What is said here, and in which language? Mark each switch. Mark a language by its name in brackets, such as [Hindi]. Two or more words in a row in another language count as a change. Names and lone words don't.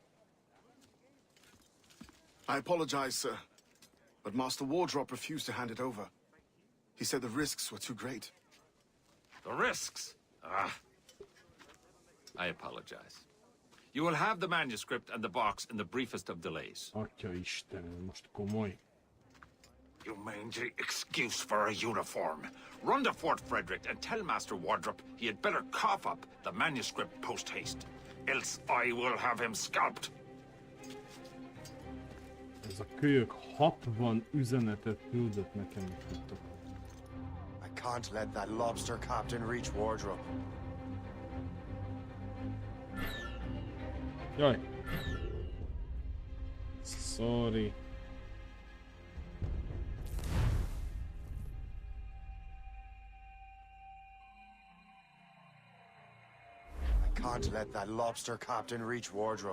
[English] I apologize, sir, but Master Wardrop refused to hand it over. He said the risks were too great. The risks? Ah. I apologize. You will have the manuscript and the box in the briefest of delays. [Hungarian] Atya Isten, most komoly. [English] You mangy excuse for a uniform. Run to Fort Frederick and tell Master Wardrop he had better cough up the manuscript post-haste. Else I will have him scalped. [Hungarian] Ez a kölyök 60 üzenetet küldött nekem, hogy tudtok. [English] I can't let that lobster captain reach Wardrobe. [Hungarian] Jaj. [English] Sorry. Can't let that lobster captain reach Wardrobe.